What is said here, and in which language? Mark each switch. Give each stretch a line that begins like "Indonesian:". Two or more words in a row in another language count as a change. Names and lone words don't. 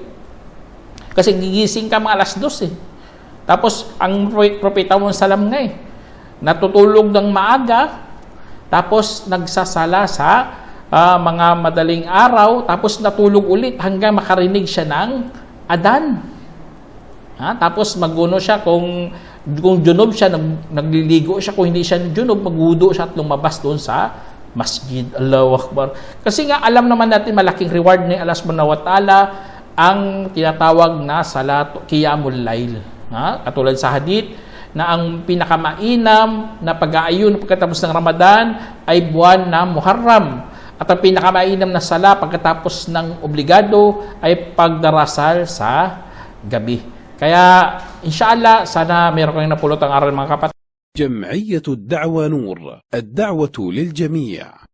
Filipino: Kasi gigising ka mga alas 2 Tapos, ang Propeta Muhammad SAW nga natutulog ng maaga, tapos nagsasala sa mga madaling araw, tapos natulog ulit hanggang makarinig siya ng adan. Tapos maguno siya kung junub siya, nagliligo siya. Kung hindi siya junub, magwudu siya at lumabas doon sa masjid.
Arabic: الله أكبر.
Filipino: Kasi nga alam naman natin malaking reward ni Allah
Arabic: سبحانه وتعالى
Filipino: ang tinatawag na
Arabic: صلاة قيام الليل.
Filipino: Katulad sa hadith na ang pinakamainam na pag-aayon pagkatapos ng Ramadan ay buwan na Muharram. At ang pinakamainam na sala pagkatapos ng obligado ay pagdarasal sa gabi. Kaya inshallah sana meron kayong napulot ang aral mga kapatid.
Arabic: جمعية الدعوة نور، الدعوة للجميع.